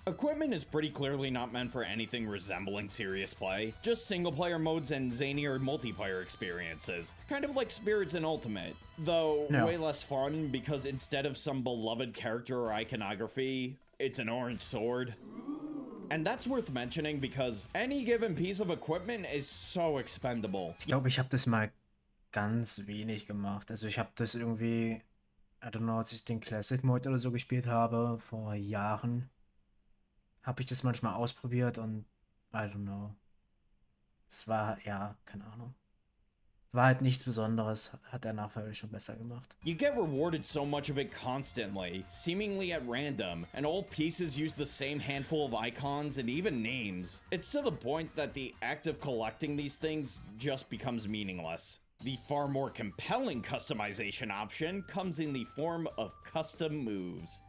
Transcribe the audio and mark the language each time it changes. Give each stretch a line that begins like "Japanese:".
English: Equipment is pretty clearly not meant for anything resembling serious play, just single-player modes and zanier multiplayer experiences, kind of like Spirits in Ultimate, though way less fun because instead of some beloved character or iconography, it's an orange sword. And that's worth mentioning because any given piece of equipment is so expendable.
German: Ich glaube, ich habe das mal ganz wenig gemacht. Also ich habe das irgendwie,
English: I don't know,
German: als ich den Classic Mode oder so gespielt habe, vor Jahren, habe ich das manchmal ausprobiert und I don't know. Es war, ja, keine Ahnung. War halt nichts Besonderes, hat der Nachfolger schon besser gemacht.
English: You get rewarded so much of it constantly, seemingly at random, and all pieces use the same handful of icons and even names. It's to the point that the act of collecting these things just becomes meaningless. The far more compelling customization option comes in the form of custom moves.